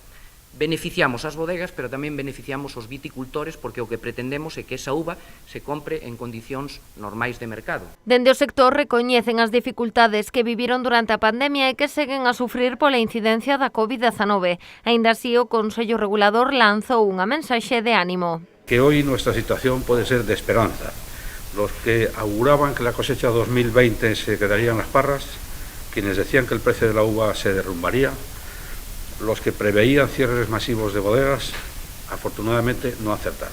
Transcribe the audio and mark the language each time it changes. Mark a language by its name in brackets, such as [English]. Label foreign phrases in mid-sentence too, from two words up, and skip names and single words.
[Galician] Beneficiamos as bodegas, pero tamén beneficiamos os viticultores, porque o que pretendemos é que esa uva se compre en condicións normais de mercado. Dende o sector recoñecen as dificultades que viviron durante a pandemia e que seguen a sufrir pola incidencia da COVID-19. Aínda así, o Consello Regulador lanzou unha mensaxe de ánimo. [Spanish] Que hoy nuestra situación puede ser de esperanza. Los que auguraban que la cosecha 2020 se quedaría en las parras, quienes decían que el precio de la uva se derrumbaría, los que preveían cierres masivos de bodegas, afortunadamente no acertaron.